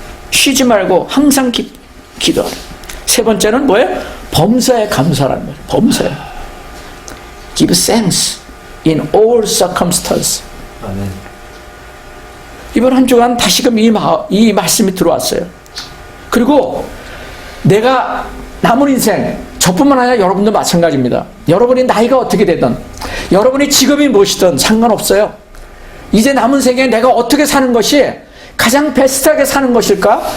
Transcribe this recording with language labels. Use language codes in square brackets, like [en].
[ko] 쉬지 말고 항상 기도하라. 세 번째는 뭐예요? 범사에 감사라는 거예요. 범사에. [en] Give thanks in all circumstances. [ko] 아멘. 이번 한 주간 다시금 이 말씀이 들어왔어요. 그리고 내가 남은 인생 저뿐만 아니라 여러분도 마찬가지입니다. 여러분이 나이가 어떻게 되든 여러분이 직업이 무엇이든 상관없어요. 이제 남은 생에 내가 어떻게 사는 것이 가장 베스트하게 사는 것일까?